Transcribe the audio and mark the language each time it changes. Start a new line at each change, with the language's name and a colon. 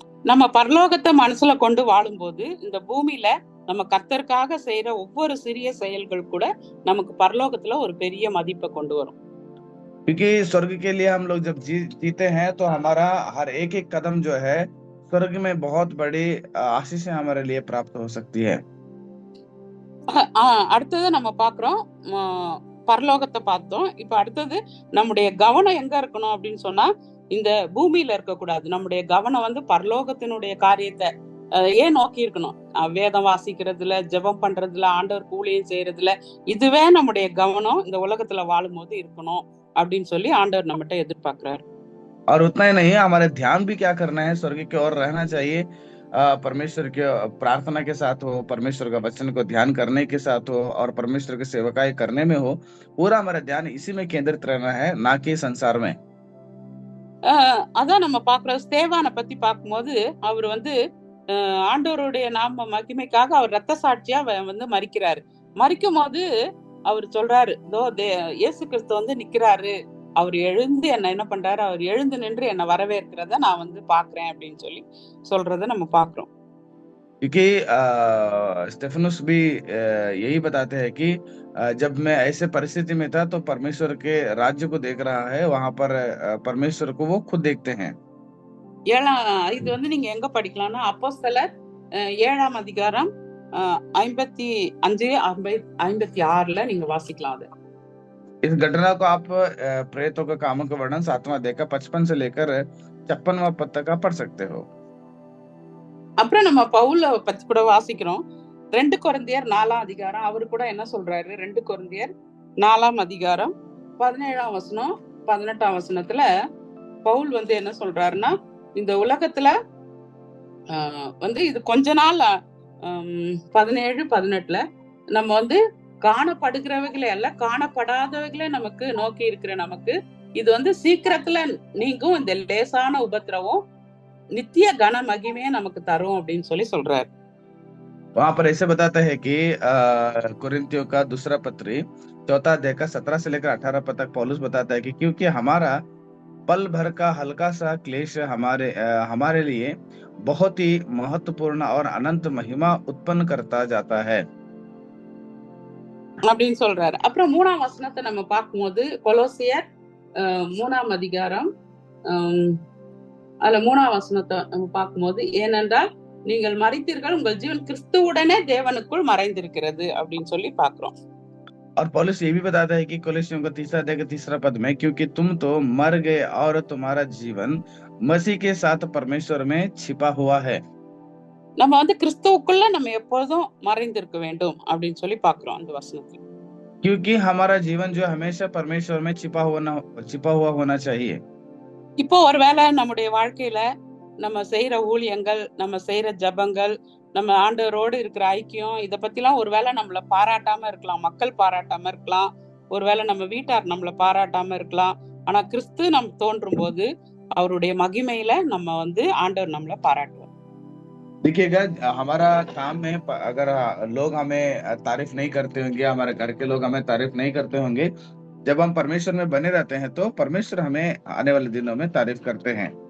Tamil: நம்ம பரலோகத்தை மனசுல கொண்டு வாழும்போது இந்த பூமியில நம்ம கர்த்தருக்காக செய்யற ஒவ்வொரு சிறிய செயல்கள் கூட நமக்கு பரலோகத்துல ஒரு பெரிய மதிப்பை கொண்டு வரும்।
Hindi: क्योंकि स्वर्ग के लिए हम लोग जब जीते हैं तो हमारा हर एक एक कदम जो है स्वर्ग में बहुत बड़ी आशीष हमारे लिए प्राप्त हो सकती है।
Tamil: அடுத்தது நம்ம பாக்குறோம், பரலோகத்தை பார்த்தோம், இப்ப அடுத்தது நம்முடைய கவனம் எங்க இருக்கணும் அப்படின்னு சொன்னா, இந்த பூமியில இருக்க கூடாது, நம்முடைய கவனம் வந்து பரலோகத்தினுடைய காரியத்தை ஏன் நோக்கி இருக்கணும், வேதம் வாசிக்கிறதுல, ஜெபம் பண்றதுல, ஆண்டவர் ஊழியம் செய்யறதுல, இதுவே நம்முடைய கவனம் இந்த உலகத்துல வாழும் போது இருக்கணும் அப்படின்னு சொல்லி ஆண்டவர் நம்மகிட்ட எதிர்பார்க்கிறாரு।
Hindi: और उतना ही नहीं, हमारे ध्यान भी क्या करना है, स्वर्ग की ओर रहना चाहिए। परमेश्वर के प्रार्थना के साथ हो, परमेश्वर का वचन को ध्यान करने के साथ हो और परमेश्वर की सेवकाई करने में हो, पूरा हमारा ध्यान इसी में केंद्रित रहना है, ना कि संसार में।
Tamil: அதான் நம்ம பாக்குறோம், ஸ்தேவானை பத்தி பார்க்கும்போது அவர் வந்து ஆண்டவருடைய நாம மகிமைக்காக அவர் ரத்த சாட்சியா வந்து மரிக்கிறாரு। மரிக்கும் போது அவர் சொல்றாரு, இயேசு கிறிஸ்து வந்து நிக்கிறாரு, அவர் எழுந்து என்ன பண்றாரு, அவர் எழுந்து நின்று என்ன வரவேற்கிறத நான் வந்து பாக்குறேன் அப்படின்னு சொல்லி சொல்றத நம்ம பாக்குறோம்।
Hindi: क्योंकि स्टेफनुस भी यही बताते हैं कि जब मैं ऐसे परिस्थिति में था तो परमेश्वर के राज्य को देख रहा है, वहां पर परमेश्वर को वो खुद देखते हैं।
Tamil: இது வந்து நீங்க எங்க படிக்கலாம்னா, அப்போஸ்தலர் 7ஆம் அதிகாரம் 55-56ல நீங்க வாசிக்கலாம்। அது
Hindi: इस घटना को आप प्रेतों के कामों का वर्णन 7वां अध्याय का 55 से लेकर 56वां पद तक आप पढ़ सकते हो।
Tamil: அப்புறம் நம்ம பவுல பத்தி கூட வாசிக்கிறோம், 2 கொரிந்தியர் 4ஆம் அதிகாரம், அவரு கூட என்ன சொல்றாரு, 2 கொரிந்தியர் 4ஆம் அதிகாரம் 17ஆம் வசனம் 18ஆம் வசனத்துல பவுல் வந்து என்ன சொல்றாருன்னா, இந்த உலகத்துல வந்து இது கொஞ்ச நாள் 17-18ல நம்ம வந்து காணப்படுகிறவைகளே அல்ல, காணப்படாதவைகளே நமக்கு நோக்கி இருக்கிற நமக்கு இது வந்து சீக்கிரத்துல நீங்கும் இந்த லேசான உபத்திரவம் नित्य गण महिमे நமக்கு தரும் அப்படின்னு சொல்லி சொல்றாரு।
Hindi: वहां पर ऐसे बताता है कि कुरिन्थियों का दूसरा पत्री 4 अध्याय का 17 से लेकर 18 पद तक पौलुस बताता है कि क्योंकि हमारा पल भर का हल्का सा क्लेश हमारे लिए बहुत ही महत्वपूर्ण और अनंत महिमा उत्पन्न करता जाता है।
Tamil: அப்படின்னு சொல்றாரு. அப்புறம் 3ஆம் வசனத்தை நம்ம பார்க்கும்போது கொலோசியர் 3ஆம் அதிகாரம் அதுல 3ஆம் வசனத்தை நம்ம பார்க்கும்போது, ஏனென்றால் நீங்கள் மரித்தீர்கள், உங்கள் ஜீவன் கிறிஸ்துவுடனே தேவனுக்குள் மறைந்திருக்கிறது அப்படின்னு சொல்லி பாக்குறோம்.
Hindi: और पौलुस ये भी बताता है कि कोलोसियों का 3 अध्याय का 3 पद में, क्योंकि तुम तो मर गए और तुम्हारा जीवन मसीह के साथ परमेश्वर में छिपा हुआ है।
Tamil: நம்ம வந்து கிறிஸ்துவுக்குள்ள நம்ம எப்பொழுதும் மறைந்திருக்க வேண்டும் அப்படின்னு சொல்லி பாக்குறோம் அந்த வசனத்துல.
Hindi: क्योंकि हमारा जीवन जो हमेशा परमेश्वर में छिपा हुआ होना चाहिए।
Tamil: இப்போ ஒருவேளை நம்முடைய வாழ்க்கையில நம்ம செய்யற ஊழியங்கள், நம்ம செய்யற ஜபங்கள், நம்ம ஆண்டவரோடு இருக்கிற ஐக்கியம், இத பத்திலாம் ஒருவேளை நம்மள பாராட்டாம இருக்கலாம், மக்கள் பாராட்டாம இருக்கலாம், ஒருவேளை நம்ம வீட்டார் நம்மள பாராட்டாம இருக்கலாம். ஆனா கிறிஸ்து நம் தோன்றும் போது அவருடைய மகிமையில நம்ம வந்து ஆண்டவர் நம்மள பாராட்டுவார்.
Hindi: देखिएगा, हमारा काम में अगर लोग हमें तारीफ नहीं करते होंगे, हमारे घर के लोग हमें तारीफ नहीं करते होंगे, जब हम परमेश्वर में बने रहते हैं तो परमेश्वर हमें आने वाले दिनों में तारीफ करते हैं।